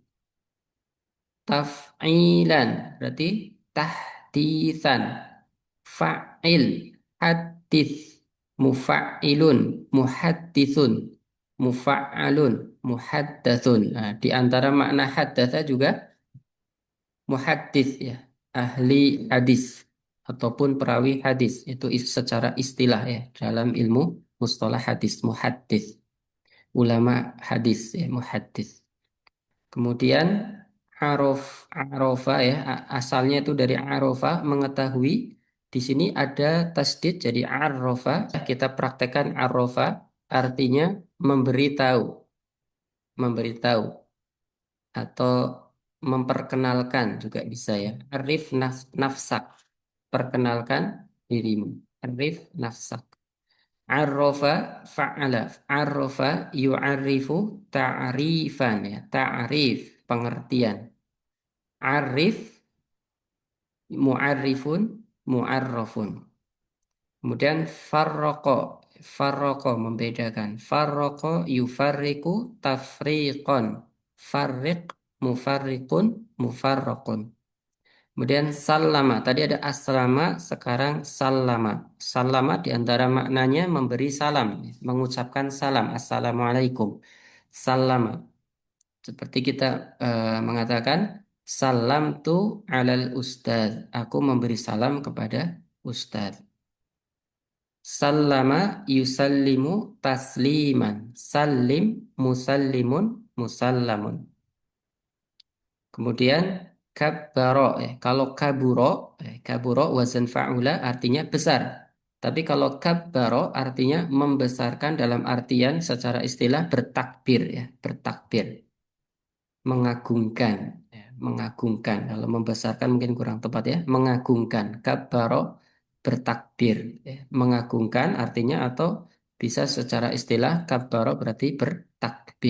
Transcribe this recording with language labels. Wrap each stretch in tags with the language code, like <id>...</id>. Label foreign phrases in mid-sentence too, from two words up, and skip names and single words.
<id>Taf'ilan berarti tahditsan.</id> <ar>فاعل حديث مفاعل محدث مفاعل محدث.</ar> <id>Nah, di antara makna haddatsa juga muhaddits, ya, ahli hadis ataupun perawi hadis itu secara istilah, ya, dalam ilmu mustalah hadis muhaddits, ulama hadis, ya, muhaddits. Kemudian arofa, ya, asalnya itu dari arofa, mengetahui. Di sini ada tasdid jadi arofa. Kita praktekkan arofa artinya memberitahu, memberitahu atau memperkenalkan juga bisa, ya.</id> <ar>عرّف نفسك,</ar> <id>perkenalkan dirimu.</id> <ar>عرّف نفسك عرّف فعّل. عرّف يعرّف تعريفا, ya.</ar> <id>Ta'rif, pengertian.</id> <ar>عرّف معرّف معرّف.</ar> <id>Kemudian farroko. Farroko membedakan.</id> <ar>فرّق يفرّق تفريقا. فرّق مفرّق مفرّق.</ar> <id>Kemudian salama. Tadi ada aslama, sekarang salama. Salama di antara maknanya memberi salam, mengucapkan salam.</id> <ar>السلام عليكم سلّم.</ar> <id>Seperti kita mengatakan</id> <ar>سلمت على الأستاذ.</ar> <id>Aku memberi salam kepada ustaz.</id> <ar>سلّم يسلّم تسليما. سلّم مسلّم مسلّم.</ar> <id>Kemudian kabbaro, kalau</id> <ar>كبر كبر وزن فعل</ar> <id>artinya besar. Tapi kalau kabbaro artinya membesarkan dalam artian secara istilah bertakbir, ya, bertakbir, mengagungkan, ya, mengagungkan. Kalau membesarkan mungkin kurang tepat, ya, mengagungkan. Kabbaro bertakbir, ya, mengagungkan artinya, atau bisa secara istilah kabbaro berarti bertakbir.</id>